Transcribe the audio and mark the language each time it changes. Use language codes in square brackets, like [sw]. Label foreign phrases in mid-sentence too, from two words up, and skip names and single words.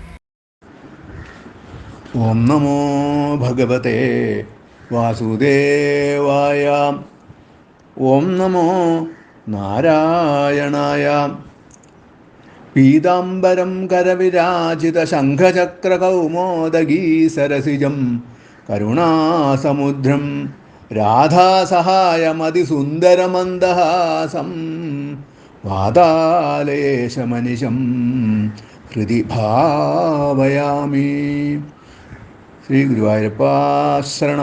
[sa] ओम नमो भगवते वासुदेवाय। ओम नमो नारायणाय। पीताम्बरं करविराजितशङ्खचक्रकौमोदगी सरसिजं കരുണാസമുദ്രം രാധാസഹായമതിസുന്ദരമന്ദഹാസം വാതാലയേശമനിശം ഹൃദി ഭാവയാമി. [ml] ശ്രീ ഗുരുവായൂരപ്പ ശരണം.